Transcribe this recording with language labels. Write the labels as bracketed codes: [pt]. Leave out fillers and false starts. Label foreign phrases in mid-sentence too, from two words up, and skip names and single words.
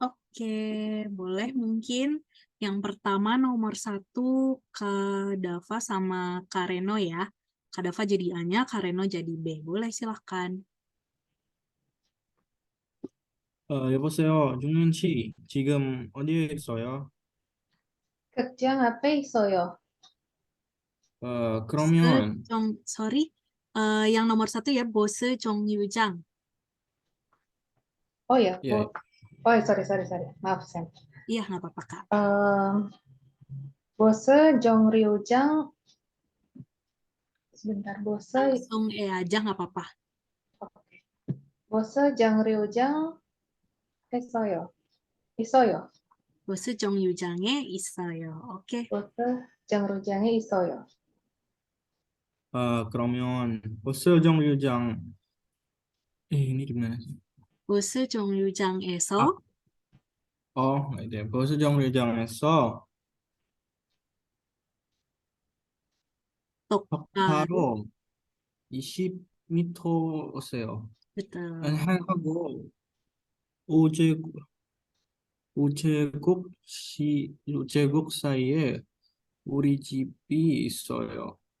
[id] Oke, boleh mungkin yang pertama nomor 1 Kak Dava sama Kak Reno ya. Kak Dava jadi A-nya, Kak Reno jadi B. Boleh silahkan. [ko] 여보세요, 윤은 씨, 지금 어디에 있어요? 극장 앞에 있어요. 그러면, [id] Sorry, yang nomor 1 ya, [ko] 버스 정류장. [id] Oh ya, [ko] 예, [en] oh sorry. [id] Maaf, Sam. Iya, nggak apa-apa Kak. [ko] 버스 정류장, [id] sebentar, Langsung aja nggak apa-apa. [ko] 버스 정류장 있어요. 버스 정류장에 있어요. Oke. 버스 정류장에 있어요. 그러면, 버스 정류장, [id] ini gimana sih? [ko] 버스 정류장에서 네, 버스 정류장에서 똑바로 바로 20m 오세요. 아니, [id] betul. [ko] 하고, 우체국, 우체국 사이에 우리 집이 있어요.